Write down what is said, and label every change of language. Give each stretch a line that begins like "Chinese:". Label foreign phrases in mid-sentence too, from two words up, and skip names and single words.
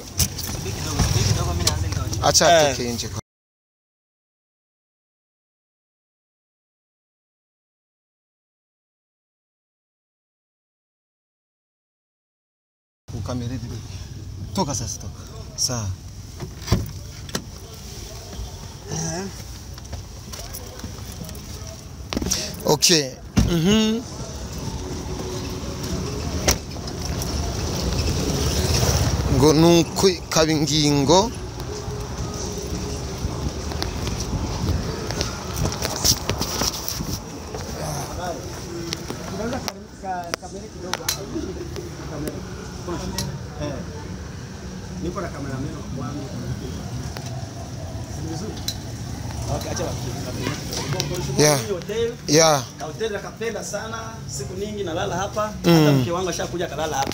Swahili: Kidogo mimi naanza nikaona. Acha atoke nje. Kamera hivi. Toka sasa toka. Sawa. Okay.
Rundi: Ngo nuko kabingingo
Swahili: Niko na kamera wangu. Okay, acha hotel nakapenda sana, siku nyingi nalala hapa, hata mke wangu ashakuja kalala hapa.